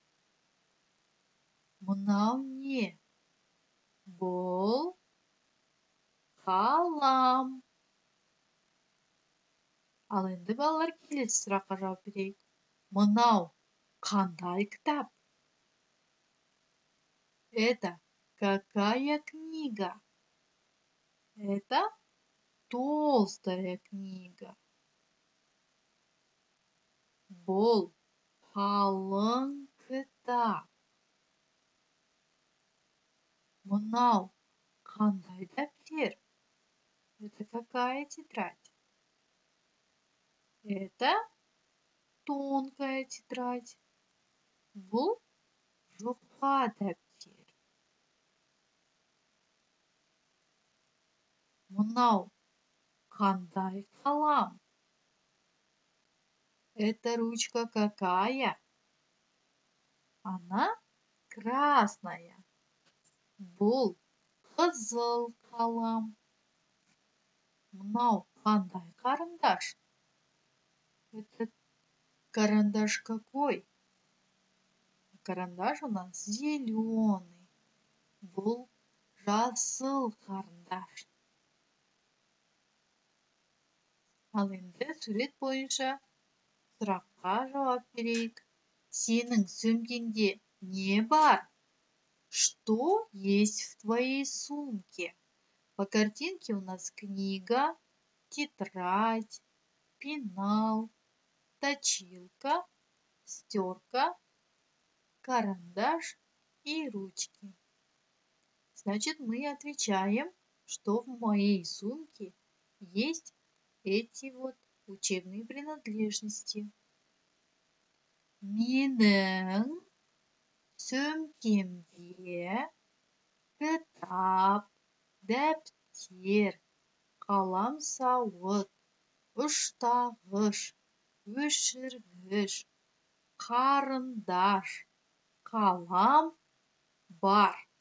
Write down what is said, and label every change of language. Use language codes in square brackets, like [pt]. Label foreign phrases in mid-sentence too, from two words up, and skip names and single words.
[kk] Мынау не? Бұл қалам. Ал енді балалар, келесі сұраққа жауап берейік. Мынау қандай кітап? [ru] Это какая книга? Это толстая книга. [kk] Бұл қалың кітап. Мынау қандай дәптер? [ru] Это какая тетрадь? Это тонкая тетрадь. [kk] Бұл жұқа дәптер. Мынау қандай қалам? [ru] Эта ручка какая? Она красная. [kk] Бұл қызыл қалам. Мынау қандай қарындаш? [ru] Это карандаш какой? Карандаш у нас зеленый. [kk] Бұл жасыл қарындаш. Ал енді сурет бойынша сұраққа жауап берейік. Сенің сөмкеңде не бар? [ru] Что есть в твоей сумке? По картинке у нас книга, тетрадь, пенал, точилка, стерка, карандаш и ручки. Значит, мы отвечаем, что в моей сумке есть эти вот учебные принадлежности. [kk] Менің сөмкемде кітап, дәптер, қаламсауыт, ұштағыш, өшіргіш, қарындаш, қалам бар.